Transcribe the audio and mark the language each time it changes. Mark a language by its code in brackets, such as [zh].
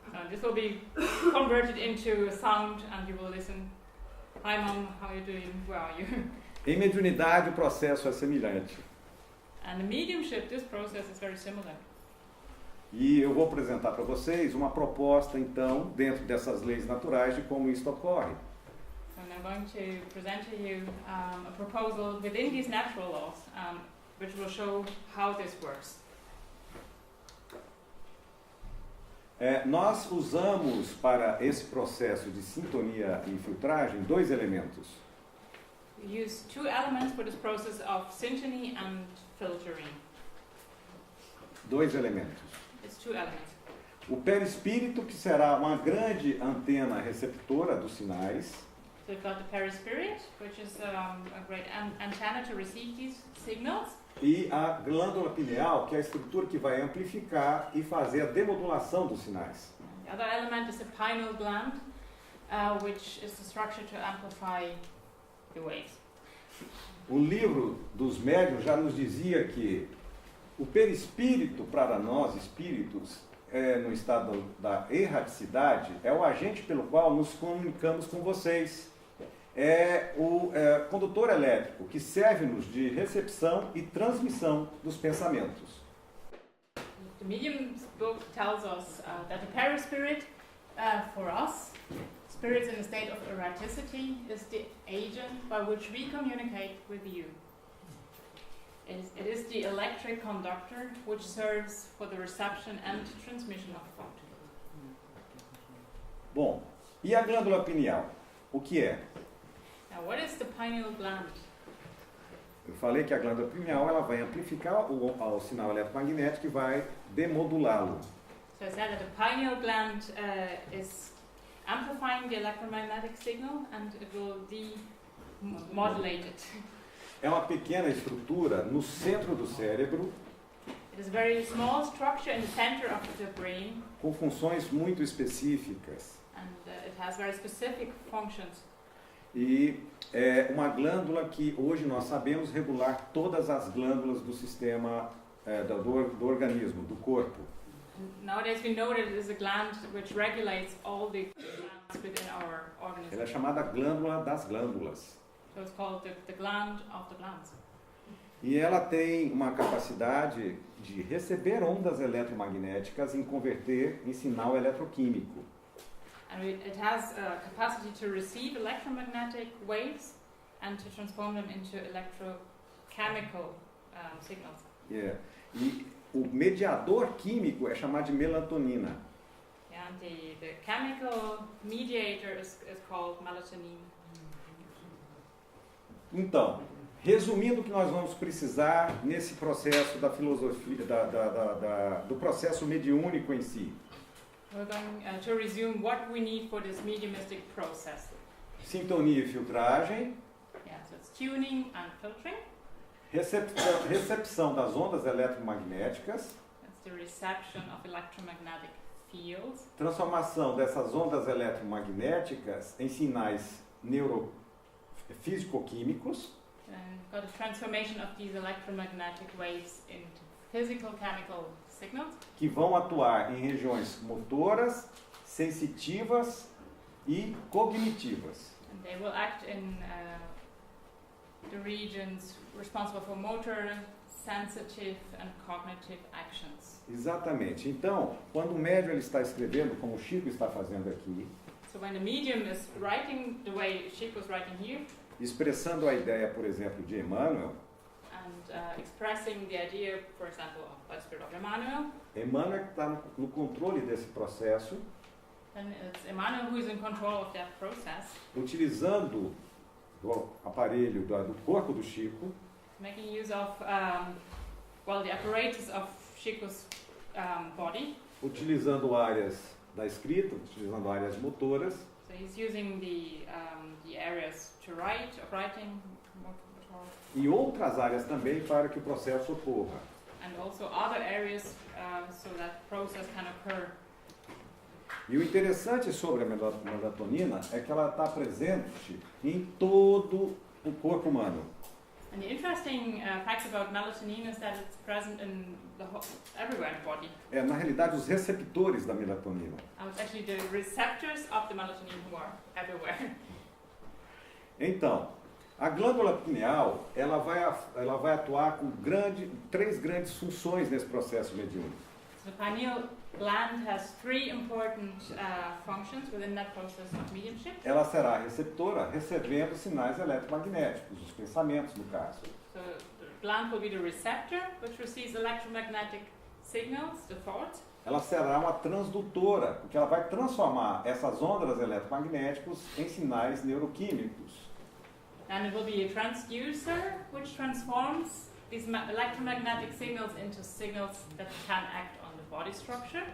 [en] this will be converted into a sound, and you will listen. Hi, mom, how are you doing? Where are you? [pt] Em mediunidade, o processo é semelhante. [en] And the mediumship, this process is very similar. [pt] E eu vou apresentar para vocês uma proposta, então, dentro dessas leis naturais, de como isso ocorre. [en] So I'm going to present to you a proposal within these natural laws, which will show how this works. [pt] Nós usamos para esse processo de sintonia e filtragem 2 elementos. [en] We use 2 elements for this process of syntony and filtering. [pt] 2 elementos. [en] It's 2 elements. [pt] O perispírito, que será uma grande antena receptora dos sinais, [en] So we've got the perispirit, which is a great antenna to receive these signals, [pt] e a glândula pineal, que é a estrutura que vai amplificar e fazer a demodulação dos sinais. [en] the other element is the pineal gland, which is the structure to amplify the waves. [pt] O livro dos médiuns já nos dizia que o perispírito, para nós espíritos, no estado da erraticidade, é o agente pelo qual nos comunicamos com vocês. É o condutor elétrico que serve-nos de recepção e transmissão dos pensamentos. [en] The medium's book tells us that the perispirit, for us, spirits in a state of erraticity, is the agent by which we communicate with you. It is the electric conductor which serves for the reception and transmission of thought. [pt] Bom, e a glândula pineal? O que é? [en] Now, what is the pineal gland? [pt] Eu falei que a glândula pineal ela vai amplificar o sinal eletromagnético e vai demodulá-lo. [en] So I said that the pineal gland is amplifying the electromagnetic signal and it will demodulate it. [pt] É uma pequena estrutura no centro do cérebro, [en] It is a very small structure in the center of the brain, [pt] com funções muito específicas. [en] and it has very specific functions. [pt] E é uma glândula que hoje nós sabemos regular todas as glândulas do sistema do organismo, do corpo. [en] Nowadays we know that it is a gland which regulates all the glands within our organism. [pt] Ela é chamada glândula das glândulas. [en] So it's called the gland of the glands. [pt] E ela tem uma capacidade de receber ondas eletromagnéticas e converter em sinal eletroquímico. [en] And it has a capacity to receive electromagnetic waves and to transform them into electrochemical signals. [pt] Yeah. E o mediador químico é chamado de melatonina. [en] Yeah, and the chemical mediator is called melatonin. [pt] Então, resumindo o que nós vamos precisar nesse processo da filosofia, do processo mediúnico em si. [en] We're going to resume what we need for this mediumistic process. [pt] Sintonia e filtragem, [en] Yeah, so it's tuning and filtering. [pt] recepção das ondas eletromagnéticas, [en] That's the reception of electromagnetic fields. [pt] transformação dessas ondas eletromagnéticas em sinais neurofísico-químicos, [en] And we've got a transformation of these electromagnetic waves into physical chemical signals. [pt] que vão atuar em regiões motoras, sensitivas e cognitivas. [en] And they will act in the regions responsible for motor, sensitive and cognitive actions. [pt] Exatamente. Então, quando o médium ele está escrevendo, como o Chico está fazendo aqui, [en] So when the medium is writing the way Chico was writing here, [pt] expressando a ideia, por exemplo, de Emmanuel, [en] and expressing the idea, for example, by the spirit of Emmanuel, [pt] Emmanuel está no controle desse processo, [en] then it's Emmanuel who is in control of that process, [pt] utilizando do aparelho do corpo do Chico, [en] making use of, the apparatus of Chico's body. [pt] utilizando áreas da escrita, utilizando áreas motoras, [en] So he's using the areas to write, of writing, [pt] e outras áreas também para que o processo ocorra. [en] and also other areas so that process can occur. [pt] E o interessante sobre a melatonina é que ela está presente em todo o corpo humano. [en] And the interesting fact about melatonin is that it's present in everywhere in the body. [pt] É, na realidade, os receptores da melatonina. [en] It's actually the receptors of the melatonin who are everywhere. [pt] Então, a glândula pineal, ela vai atuar com três grandes funções nesse processo mediúnico. [en] So the pineal gland has three important functions within that process of mediumship. [pt] Ela será receptora, recebendo sinais eletromagnéticos, os pensamentos, no caso. [en] So the gland will be the receptor, which receives electromagnetic signals, the thoughts. [pt] Ela será uma transdutora, porque ela vai transformar essas ondas eletromagnéticas em sinais neuroquímicos. [en] And it will be a transducer, which transforms these electromagnetic signals into signals that can act on the body structure.